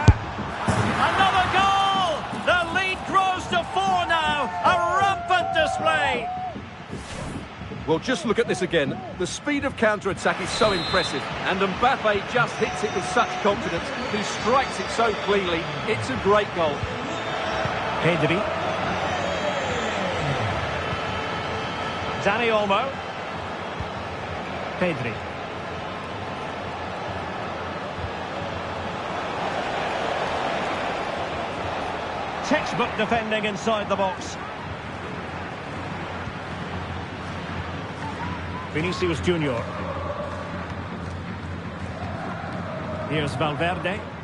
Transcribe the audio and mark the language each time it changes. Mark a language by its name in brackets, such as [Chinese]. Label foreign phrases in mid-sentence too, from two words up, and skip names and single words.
[English] Another goal! The lead grows to 4 now. A rampant display. Well, just look at this again. The speed of counter-attack is so impressive, and Mbappe just hits it with such confidence. He strikes it so cleanly. It's a great goal. Pedri. Dani Olmo. Pedri. Textbook defending inside the box. Vinicius Junior. Here's Valverde.